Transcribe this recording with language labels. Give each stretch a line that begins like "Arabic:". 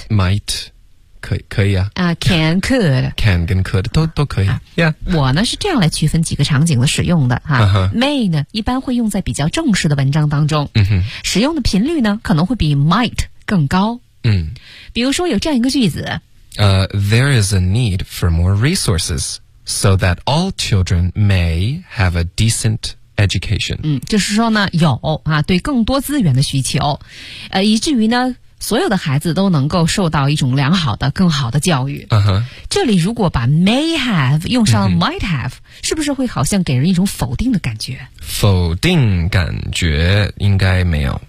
Chinese: might。 可以啊。
English: Can, could.
Chinese: Can 跟 could 都可以。Yeah。我呢是这样来区分几个场景的使用的。啊 uh-huh。 May 呢一般会用在比较正式的文章当中。 Uh-huh。使用的频率呢可能会比 might 更高。 Uh-huh。比如说有这样一个句子。
English: There is a need for more resources so that all children may have a decent education。
Chinese: 嗯，就是说呢有啊对更多资源的需求。以至于呢所有的孩子都能够受到一种良好的更好的教育、 uh-huh。这里如果把 may have 用上 might have、嗯、是不是会好像给人一种否定的感觉？否定感觉应该没有，